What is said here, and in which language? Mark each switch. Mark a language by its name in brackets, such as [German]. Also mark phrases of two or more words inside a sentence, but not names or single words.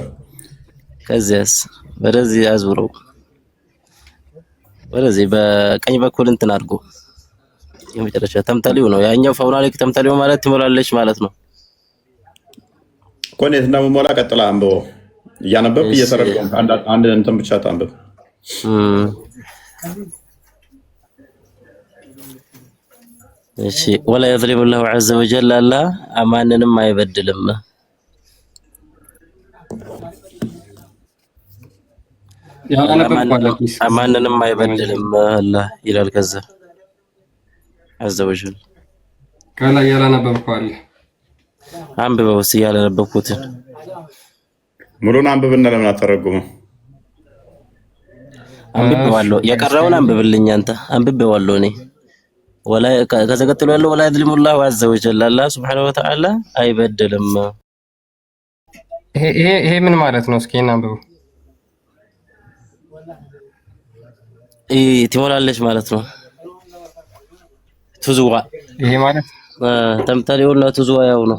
[Amharic] ከዚያስ ወደዚህ አዙረው ወደዚህ በቀኝ በኩል እንትን አድርጎ የመጨረሻ ተምተሊው ነው ያኛው። ፈሁናሊክ ተምተሊው ማለት ትሞላለች ማለት ነው። ኮኔት እና ሞላ ቀጥላ አንብቦ እያነበብክ እየተረጎም አንድ እንትን ብቻ ታንብብ። እሺ [Arabic] ወላ يظلم الله عز وجل [Amharic] አላህ ማንንም አይበድልም። ማንንም አይበድልም አላህ ይላል። ከዛ [Arabic] عز وجل [Amharic] ከላይ ያላነበብከው አለ አንብበው እስኪ ያላነበብኩትን ሙሉን አንብብና ለምን አተረጉመው? አንብቤዋለሁ። የቀረውን አንብብልኝ አንተ። አንብቤዋለሁ እኔ ወላ ከዛ ቀጥሎ ያለው [Arabic] ወላ يظلم الله عز وجل [Amharic] አላህ [Arabic] سبحانه وتعالى [Amharic] አይበድልም። ይሄ ምን ማለት ነው? እስኪ እናንብበው። ትሞላለች ማለት ነው። ትዙዋ ይሄ ማለት ተምተሊውና ትዙዋ ያው ነው።